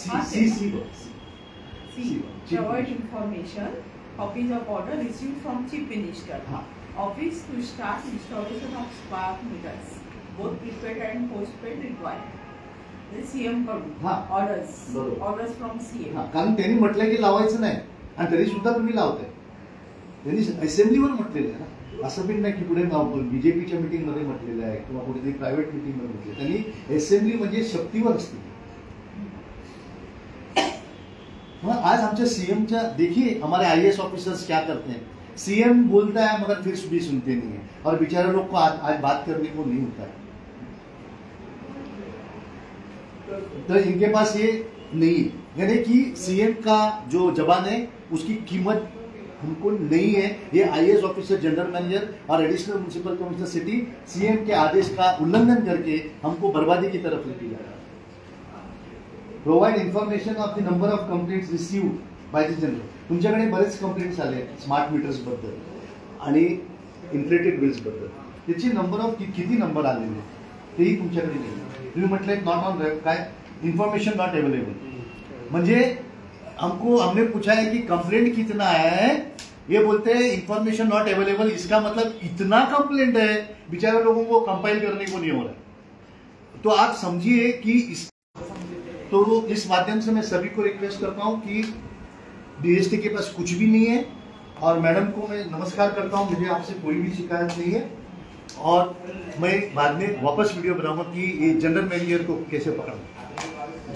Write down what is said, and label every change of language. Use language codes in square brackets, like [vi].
[en] provide information copies of order received from chief minister office to start installation of spark meters both prepaid and postpaid required. [mr] CM कडून [en] Orders from CM. [mr] कारण त्यांनी म्हटलंय की लावायचं नाही आणि तरी सुद्धा तुम्ही लावताय. त्यांनी असेंब्लीवर म्हटलेलं आहे ना असं पण नाही की पुढे बीजेपीच्या मीटिंगमध्ये म्हटलेलं आहे किंवा कुठेतरी प्रायव्हेट मीटिंगमध्ये म्हटलं. त्यांनी असेंब्ली म्हणजे शक्तीवर असते. मग आज आमच्या सीएमच्या [hi] देखिए हमारे IAS ऑफिसर्स क्या करते हैं. सीएम बोलता है मगर फिर भी सुनते नहीं है और बेचारे लोग को आज बात करने को नहीं होता है. तो इनके पास ये नहीं यानी कि सीएम का जो जबान है उसकी कीमत हमको नहीं है. ये IAS ऑफिसर जनरल मैनेजर और additional municipal commissioner city CM के आदेश का उल्लंघन करके हमको बर्बादी की तरफ लेके जा रहा है. [en] Provide information of the number of complaints received by the general. [mr] तुमच्याकडे बरेच कंप्लेंट्स आले स्मार्ट मीटर्स बद्दल आणि इन्फ्लेटेड बिल्स बद्दल. त्याची नंबर ऑफ किती नंबर आलेले तेही तुमच्याकडे नाही. तुम्ही म्हटलं नॉट ऑन काय इन्फॉर्मेशन नॉट अवेलेबल म्हणजे [hi] हमने पूछा है कि कंप्लेंट कितना है ये बोलते हैं इन्फॉर्मेशन नॉट अवेलेबल. इसका मतलब इतना कंप्लेंट है बेचारे लोगों को कंपाइल करने को नहीं हो रहा है. तो आप समझिए कि इस माध्यम से मैं सभी को रिक्वेस्ट करता हूं कि डीएसटी के पास कुछ भी नहीं है, और मैडम को मैं नमस्कार करता हूं, मुझे आपसे कोई भी शिकायत नहीं है, और मैं बाद में वापस वीडियो बनाऊंगा कि ये जनरल मैनेजर को कैसे पकड़ना।